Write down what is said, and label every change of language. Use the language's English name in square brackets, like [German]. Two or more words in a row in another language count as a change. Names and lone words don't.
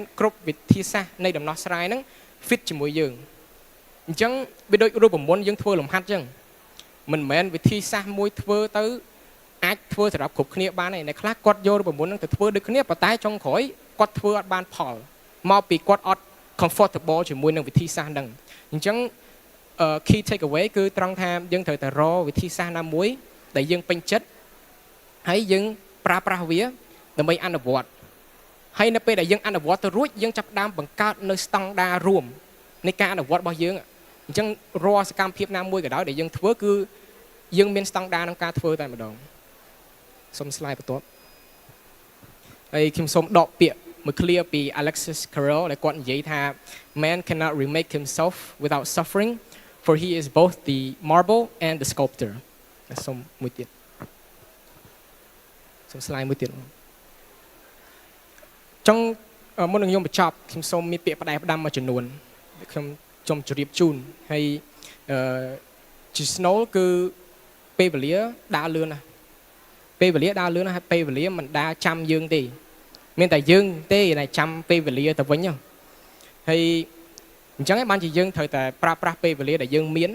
[Khmer] គ្រប់វិធីសាស្ត្រនៃដំណោះស្រាយហ្នឹង fit ជាមួយយើងអញ្ចឹងវាដូចរូបមន្តយើងធ្វើលំហាត់អញ្ចឹងមិនមែនវិធីសាស្ត្រមួយធ្វើទៅអាចធ្វើសម្រាប់គ្រប់គ្នាបានទេអ្នកខ្លះគាត់យករូបមន្តហ្នឹងទៅធ្វើ ដូចគ្នាប៉ុន្តែចុងក្រោយគាត់ធ្វើអត់បានផលមកពីគាត់អត់ comfortable ជាមួយនឹងវិធីសាស្ត្រហ្នឹងអញ្ចឹង [English] key take away [Khmer] គឺត្រង់ថាយើងត្រូវ តែរកវិធីសាស្ត្រណាមួយដែលយើងពេញចិត្តហើយយើងប្រើប្រាស់វាដើម្បីអនុវត្តហើយនៅពេលដែលយើងអ នុវត្តទៅរួចយើងចាប់ផ្ដើមបង្កើតនៅស្តង់ដាររួមនៃការអនុវត្តរបស់យើងអញ្ចឹងរាល់សកម្មភាពណាមួយក៏ដោយដែលយើងធ្វើគឺយើងមានស្តង់ដារក្នុងការធ្វើតែម្ដងសូម slide បន្ទាប់ហើយខ្ញុំសូមដកពាក្យមួយ clear ពី Alexis Carrel ដែលគាត់និយាយថា [English] man cannot remake himself without suffering for he is both the marble and the sculptor [Khmer] សូមមួយទៀត សូម slide មួយទៀតចុងមុននឹងខ្ញុំបញ្ចប់ខ្ញុំសូមមានពាក្យផ្ដែផ្ដាំមួយចំនួនខ្ញុំសូមជម្រាបជូនហើយជា Snow គឺពេលវេលាដើរលឿនណាស់ពេលវេលាដើរលឿនណាស់ហើយពេលវេលាមិនដើរចាំយើងទេមានតែយើងទេដែលចាំពេលវេលាទៅវិញហើយអញ្ចឹងបានជាយើងត្រូវតែប្រើប្រាស់ពេលវេលាដែលយើងមាន